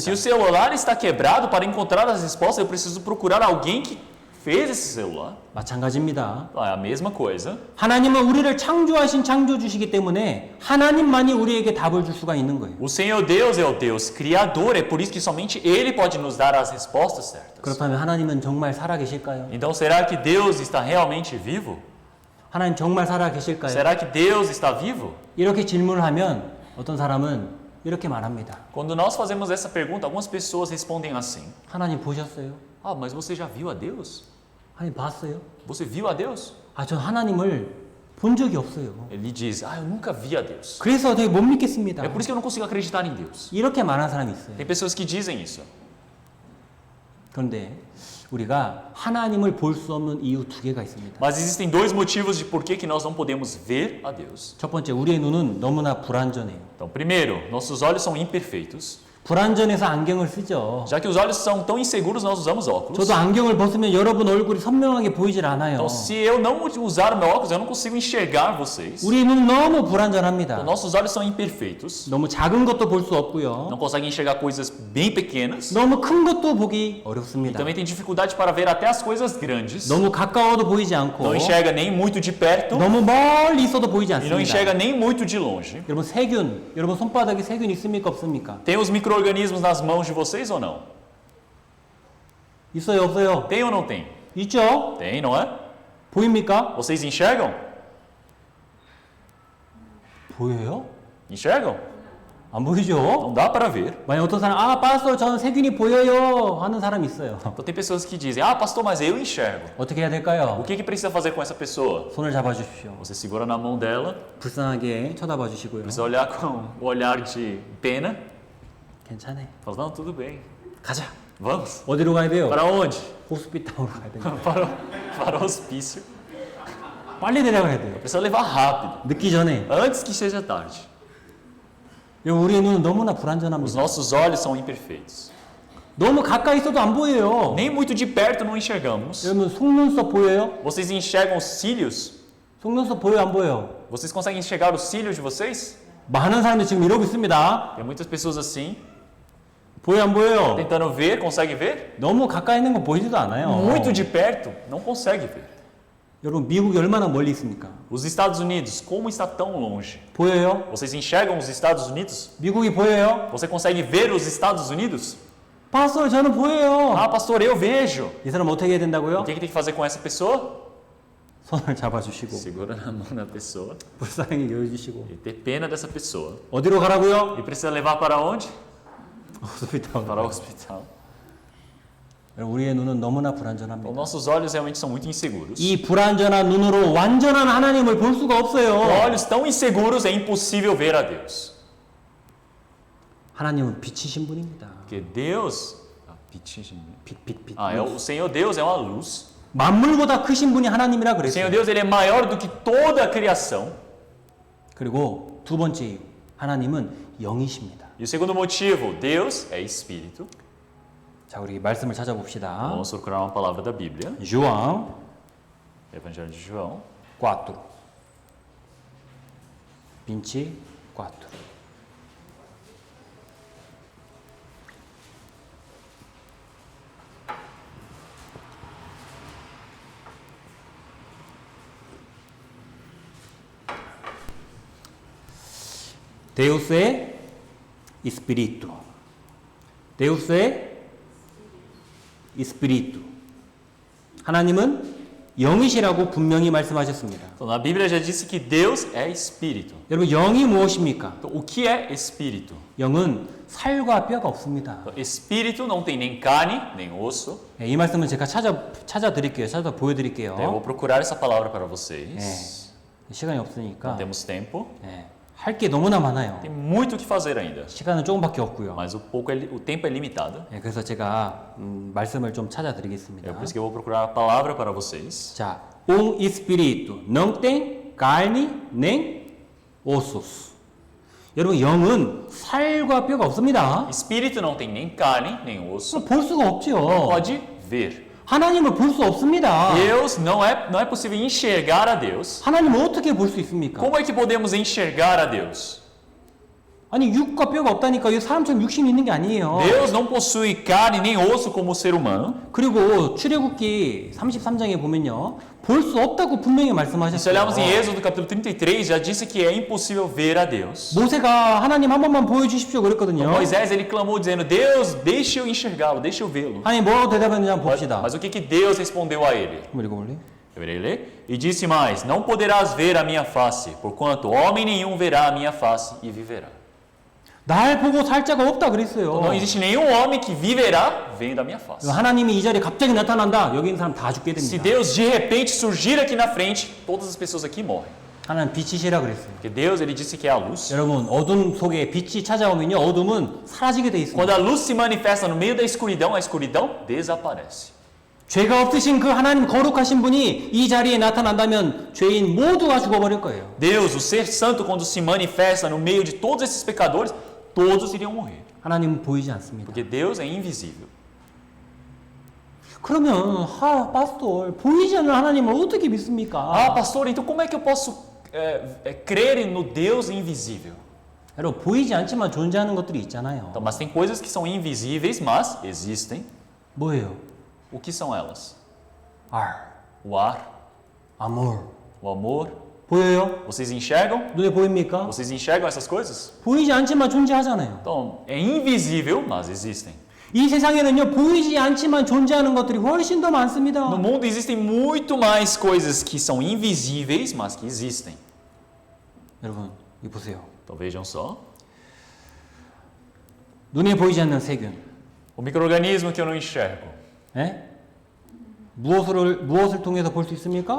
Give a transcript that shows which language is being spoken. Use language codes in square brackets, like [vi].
[pt] Se o celular está quebrado, para encontrar as respostas, eu preciso procurar alguém que fez esse celular. [ko] 마찬가지입니다. [pt] É a mesma coisa. [ko] 하나님은 우리를 창조하신 창조주시기 때문에 하나님만이 우리에게 답을 줄 수가 있는 거예요. [pt] O Senhor Deus é o Deus Criador, é por isso que somente Ele pode nos dar as respostas certas. [ko] 그렇다면 하나님은 정말 살아 계실까요? [pt] Então, será que Deus está realmente vivo? [ko] 하나님 정말 살아 계실까요? [pt] Será que Deus está vivo? [ko] 이렇게 질문을 하면 어떤 사람은 이렇게 말합니다. [pt] Quando nós fazemos essa pergunta, algumas pessoas respondem assim: [ko] 하나님 보셨어요? [pt] Ah, mas você já viu a Deus? [ko] 하나님 봤어요? [pt] Você viu a Deus? [ko] 아, 전 하나님을 본 적이 없어요. [pt] Ele diz: Ah, eu nunca vi a Deus. [ko] 그래서 되게 못 믿겠습니다. [pt] É por isso que eu não consigo acreditar em Deus. [ko] 이렇게 말하는 사람이 있어요. [pt] Tem pessoas que dizem isso. [ko] 그런데 우리가 하나님을 볼 수 없는 이유 두 개가 있습니다. [pt] Mas existem dois motivos de por que nós não podemos ver a Deus. [ko] 첫 번째, 우리의 눈은 너무나 불완전해요. [pt] Então, primeiro, nossos olhos são imperfeitos. [ko] 불완전해서 안경을 쓰죠. [pt] Já que os olhos são tão inseguros, nós usamos óculos. [ko] 저도 안경을 벗으면 여러분 얼굴이 선명하게 보이질 않아요. [pt] Então, se eu não usar o meu óculos, eu não consigo enxergar vocês. [ko] 우리의 눈은 너무 [pt] Então, [ko] 불완전합니다. [pt] nossos olhos são imperfeitos. [ko] 너무 작은 것도 볼 수 없고요. [pt] Não conseguem enxergar coisas bem pequenas. [ko] 너무 큰 것도 보기 [pt] E [ko] 어렵습니다. [pt] também tem dificuldade para ver até as coisas grandes. [ko] 너무 가까워도 보이지 않고 [pt] Não enxerga nem muito de perto [ko] 너무 멀리 있어도 보이지 [pt] e não [ko] 않습니다. [pt] enxerga nem muito de longe. [ko] 여러분 세균, 여러분 손바닥에 세균 있습니까 없습니까? [pt] Tem os micro-organismos nas mãos de vocês ou não? [ko] 있어요 없어요? [pt] Tem ou não tem? [ko] 있죠? [pt] Tem, não é? [ko] 보입니까? [pt] Vocês enxergam? [ko] 보여요? [pt] Enxergam? [ko] 안 보이죠? [pt] Não dá para ver. [ko] 만약 어떤 사람 pastor 저는 세균이 보여요 하는 사람 있어요. [pt] Então tem pessoas que dizem: Ah, pastor, mas eu enxergo. [ko] 어떻게 해야 될까요? [pt] O que precisa fazer com essa pessoa? [ko] 손을 잡아주십시오. [pt] Você segura na mão dela, [ko] 불쌍하게 쳐다봐 주시고요. [pt] precisa olhar com o olhar de pena. [ko] 괜찮아. [pt] Fala: Não, tudo bem. [ko] 가자. [pt] Vamos. [ko] 어디로 가야 돼요? [pt] Para onde? [ko] 호스피탈로 가야 돼요. [pt] Para o hospício. [ko] 빨리 내려가야 돼요. [pt] Precisa levar rápido, [ko] 늦기 전에. [pt] antes que seja tarde. [ko] 여러분, 우리의 눈은 너무나 [pt] Os [ko] 불완전합니다. [pt] nossos olhos são imperfeitos. [ko] 너무 가까이 있어도 안 보여요. [pt] Nem muito de perto não enxergamos. [ko] 여러분 속눈썹 보여요? [pt] Vocês enxergam os cílios? [ko] 속눈썹 보여요 안 보여요? [pt] Vocês conseguem enxergar os cílios de vocês? [ko] 많은 사람들이 지금 이러고 있습니다. [pt] Tem muitas pessoas assim, [ko] 보여요 안 보여요? [pt] tentando ver, consegue ver? [ko] 너무 가까이 있는 거 보이지도 않아요. [pt] Muito de perto, não consegue ver. [ko] 여러분 미국이 얼마나 멀리 있습니까? [pt] Os Estados Unidos, como está tão longe? [ko] 보여요? [pt] Vocês enxergam os Estados Unidos? [ko] 미국이 보여요? [pt] Você consegue ver os Estados Unidos? [ko] pastor 저는 보여요. [pt] Ah, pastor, eu vejo. [ko] 이 사람 어떻게 해야 된다고요? [pt] O que tem que fazer com essa pessoa? [ko] 손을 잡아주시고 [pt] Segura na mão da pessoa [ko] 불쌍히 여겨주시고 [pt] e ter pena dessa pessoa. [ko] 어디로 가라고요? [pt] E precisa levar para onde? [ko] 호스피탈. [pt] Para o hospital. [ko] 우리의 눈은 너무나 [pt] Então, [ko] 불완전합니다. [pt] nossos olhos realmente são muito inseguros. [ko] 이 불완전한 눈으로 완전한 하나님을 볼 수가 [pt] Com [ko] 없어요. [pt] olhos tão inseguros é impossível ver a Deus. [ko] 하나님은 빛이신 분입니다. [pt] Porque Deus, [ko] 빛. [pt] o Senhor Deus é uma luz. [ko] 만물보다 크신 분이 하나님이라 [pt] O Senhor Deus ele é maior do que toda a criação. [ko] 그리고 두 번째 이유, 하나님은 영이십니다. [pt] E o segundo motivo, Deus é espírito. [ko] 자, 우리 말씀을 찾아봅시다. [pt] Vamos procurar uma palavra da Bíblia. João Evangelho de João, 4. 24. Deus é Espírito. Deus é Espírito. [ko] 하나님은 영이시라고 분명히 말씀하셨습니다. [pt] Então, na Bíblia já disse que Deus é espírito. [ko] 여러분 영이 무엇입니까? [pt] Então, o que é espírito? [ko] 영은 살과 뼈가 없습니다. [pt] Então, espírito não tem nem carne, nem osso. [ko] 네, 이 말씀은 제가 찾아 드릴게요. 찾아 보여드릴게요. [pt] Então, eu vou procurar essa palavra para [ko] 네, [pt] vocês. [ko] 시간이 [pt] Não [ko] 없으니까 [pt] temos tempo. [ko] 네, 할 게 너무나 많아요. [pt] Tem muito o que fazer ainda. [ko] 시간은 조금밖에 없고요. [pt] Mas o tempo é limitado. [ko] 네, 그래서 제가 말씀을 좀 찾아 [pt] É [ko] 드리겠습니다. [pt] por isso que eu vou procurar a palavra para vocês. 자, espírito não tem carne nem ossos. [ko] 여러분 영은 살과 뼈가 없습니다. [pt] Espírito não tem nem carne, nem osso. [ko] 볼 수가 없죠. [pt] Pode ver. [ko] 하나님을 볼 수 없습니다. [pt] Deus não é possível enxergar a Deus. [ko] 하나님을 어떻게 볼 수 있습니까? [pt] Como é que podemos enxergar a Deus? [ko] 아니 육과 뼈가 없다니까 이 사람처럼 육신이 있는 게 아니에요. [pt] Deus não possui carne nem osso como o ser humano. [ko] 그리고 출애굽기 33장에 보면요. 볼 수 없다고 분명히 [pt] Se [ko] 말씀하셨어요. [pt] olharmos em Êxodo capítulo 33, já disse que é impossível ver a Deus. [ko] 모세가 하나님 한 번만 보여주십시오 그랬거든요. [pt] Moisés ele clamou dizendo: Deus, deixe eu enxergá-lo, deixe eu vê-lo. [ko] 하나님 뭐라고 대답했는지 한번 봅시다. [pt] Mas o que Deus respondeu a ele? [ko] 한번 읽어볼래요? [pt] Eu irei ler. E disse mais: Não poderás ver a minha face, porquanto homem nenhum verá a minha face e viverá. [ko] 날 보고 살 자가 없다 그랬어요. [pt] Não existe nenhum homem que viverá vendo a minha face. [ko] 하나님이 이 자리에 갑자기 나타난다. 여기 있는 사람 다 죽게 [pt] Se [ko] 됩니다. [pt] Deus de repente surgir aqui na frente, todas as pessoas aqui morrem. [ko] 하나님 빛이시라 그랬어요. [pt] Porque Deus ele disse que é a luz. [ko] 여러분 어둠 속에 빛이 찾아오면요 어둠은 사라지게 돼 있습니다. [pt] Quando a luz se manifesta no meio da escuridão, a escuridão desaparece. [ko] 죄가 없으신 그 하나님 거룩하신 분이 이 자리에 나타난다면 죄인 모두가 죽어버릴 거예요. [pt] Deus, o ser santo, quando se manifesta no meio de todos esses pecadores, todos iriam morrer. [ko] 하나님은 보이지 않습니다. [pt] Porque Deus é invisível. [ko] 그러면 파스tor 보이지 않는 하나님을 어떻게 믿습니까? [pt] Ah, pastor, então como é que eu posso crer no Deus invisível? [ko] 여러분 보이지 않지만 존재하는 것들이 있잖아요. [pt] Então, mas tem coisas que são invisíveis, mas existem. [ko] 뭐예요? [pt] O que são elas? [ko] 알, [pt] O ar, [ko] 아몰. [pt] o amor. [ko] 보여요? [pt] Vocês enxergam? [ko] 눈에 보입니까? [pt] Vocês enxergam essas coisas? [ko] 보이지 않지만 존재하잖아요. [pt] Então, é invisível, mas existem. [ko] 이 세상에는요 보이지 않지만 존재하는 것들이 훨씬 더 많습니다. [pt] No mundo existem muito mais coisas que são invisíveis, mas que existem. [ko] 여러분 이 보세요. [pt] Então vejam só. [ko] 눈에 보이지 않는 세균. [pt] O micro-organismo que eu não enxergo. [ko] 예? 무엇을 통해서 볼 수 있습니까?